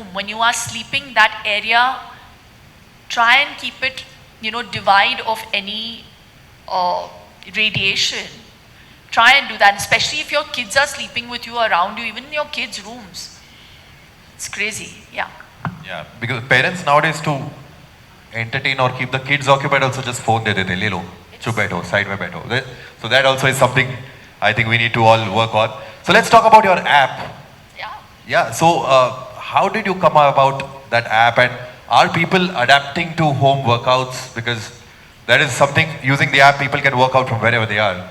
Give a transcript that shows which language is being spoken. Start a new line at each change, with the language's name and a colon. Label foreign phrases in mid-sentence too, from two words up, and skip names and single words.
English: When you are sleeping, that area, try and keep it, you know, devoid of any radiation. Try and do that, especially if your kids are sleeping with you around you, even in your kids' rooms. It's crazy, yeah. Yeah, because parents nowadays to entertain or keep the kids occupied also just phone
Hindi: दे देते, ले लो, चुप बैठो, साइड में बैठो.
English: So that also is something I think we need to all work on. So let's talk about your app. Yeah. Yeah, so how did you come about that app, and are people adapting to home workouts? Because that is something, using the app, people can work out from wherever they are.